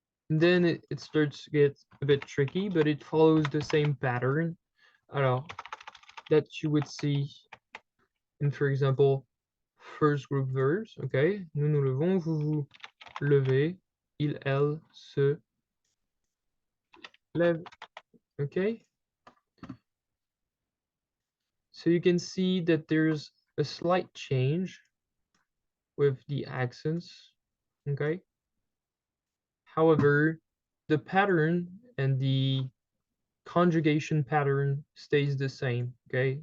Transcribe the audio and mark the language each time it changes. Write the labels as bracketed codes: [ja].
[en] And then it starts to get a bit tricky, but it follows the same pattern. Alors, that you would see in, for example, first group verbs. [fr] Ok, nous nous levons, vous vous levez, il, elle se lève. [en] Okay. So you can see that there's a slight change with the accents. Okay. However, the pattern and the conjugation pattern stays the same. Okay.